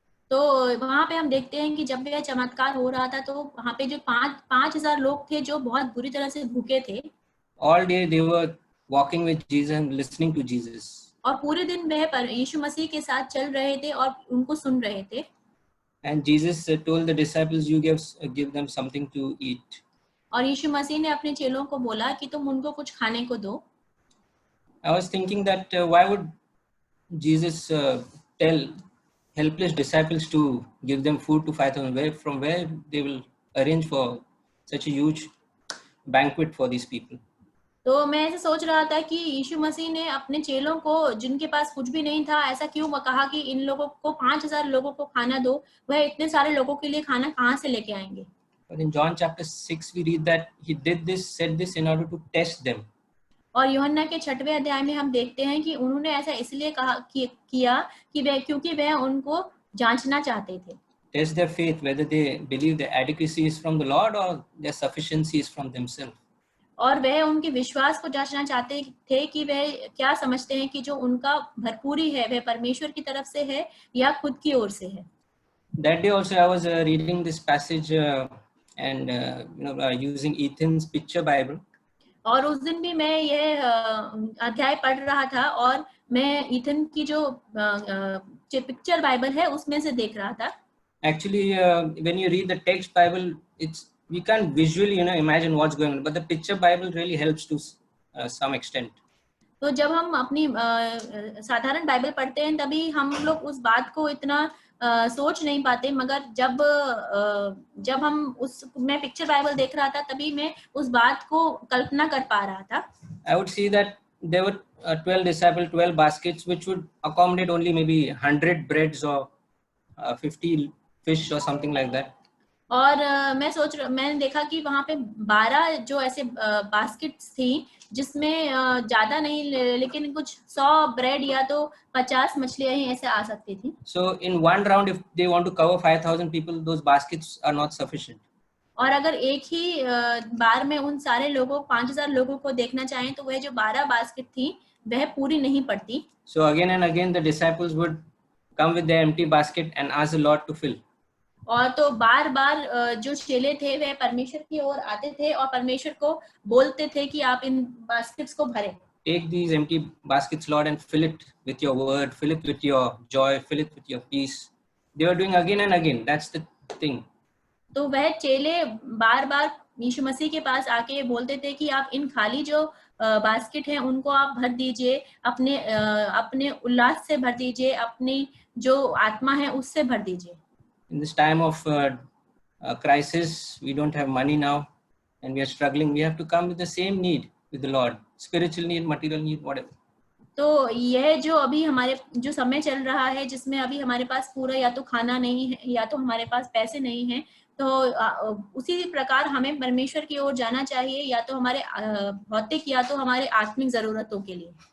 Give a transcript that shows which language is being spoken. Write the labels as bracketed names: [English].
[Hindi] तो वहाँ पे हम देखते हैं कि जब यह चमत्कार हो रहा था तो वहाँ पे जो 5,000 लोग थे जो बहुत बुरी तरह से भूखे थे. [English] All day they were walking with Jesus and listening to Jesus. [Hindi] और पूरे दिन वह यीशु मसीह के साथ चल रहे थे और उनको सुन रहे थे. [English] And Jesus told the disciples, "You give them something to eat." [Hindi] और यीशु मसीह ने अपने चेलों को बोला कि तुम उनको कुछ खाने को दो. [English] I was thinking that why would Jesus tell helpless disciples to give them food to 5,000? From where they will arrange for such a huge banquet for these people? [Hindi] तो मैं ऐसे सोच रहा था कि यीशु मसीह ने अपने चेलों को जिनके पास कुछ भी नहीं था ऐसा क्यों कहा कि इन लोगों को 5,000 लोगों को खाना दो. वह इतने सारे लोगों के लिए खाना कहाँ से लेके आएंगे? [English] But in John chapter 6 we read that he said this in order to test them. [Hindi] और यूहन्ना के 6वें अध्याय में हम देखते हैं कि उन्होंने ऐसा इसलिए किया कि क्योंकि वह उनको जांचना चाहते थे. [English] Test their faith, whether they believe the adequacy is from the Lord or their sufficiency is from themselves. [Hindi] और वह उनके विश्वास को जांचना चाहते थे कि वह क्या समझते हैं कि जो उनका भरपूरी है वह परमेश्वर की तरफ से है या खुद की ओर से है. [English] That day also I was reading this passage and using Ethan's picture Bible. [Hindi] और उस दिन भी मैं यह अध्याय पढ़ रहा था और मैं ईथन की जो पिक्चर बाइबल है उसमें से देख रहा था. [English] Actually, when you read the text Bible, we can't visually imagine what's going on, but the picture Bible really helps to some extent. [Hindi] तो जब हम अपनी साधारण बाइबल पढ़ते हैं तभी हम लोग उस बात को इतना सोच नहीं पाते, मगर जब हम मैं पिक्चर बाइबल देख रहा था तभी मैं उस बात को कल्पना कर पा रहा था. [English] I would see that there were 12 disciples, 12 baskets, which would accommodate only maybe 100 breads or 50 fish or something like that. [Hindi] और मैंने देखा कि वहाँ पे 12 जो ऐसे बास्केट्स थी जिसमें ज्यादा नहीं लेकिन कुछ 100 ब्रेड या तो 50 मछलियां ही ऐसे आ सकती थी. [English] So in one round, if they want to cover 5,000 people, those baskets are not sufficient. [Hindi] और अगर एक ही बार में उन सारे लोगों 5,000 लोगों को देखना चाहें तो वह जो 12 बास्केट थी वह पूरी नहीं पड़ती. [English] So again and again the disciples would come with their empty basket and ask the Lord to fill. [Hindi] और तो बार बार जो चेले थे वह परमेश्वर की ओर आते थे और परमेश्वर को बोलते थे कि आप इन बास्केट्स को भरें. [English] Take these empty baskets, Lord, and fill it with your word, fill it with your joy, fill it with your peace. They were doing again and again. That's the thing. [Hindi] तो वह चेले बार बार यीशु मसीह के पास आके बोलते थे कि आप इन खाली जो बास्केट हैं उनको आप भर दीजिए, अपने उल्लास से भर दीजिए, अपनी जो आत्मा है उससे भर दीजिए. [English] In this time of crisis, we don't have money now and we are struggling. We have to come with the same need with the Lord, spiritual need, material need, whatever. [Hindi] तो यह जो अभी हमारे जो समय चल रहा है जिसमें अभी हमारे पास पूरा या तो खाना नहीं है या तो हमारे पास पैसे नहीं हैं, तो उसी प्रकार हमें परमेश्वर की ओर जाना चाहिए, या तो हमारे भौतिक या तो हमारे आत्मिक जरूरतों के लिए.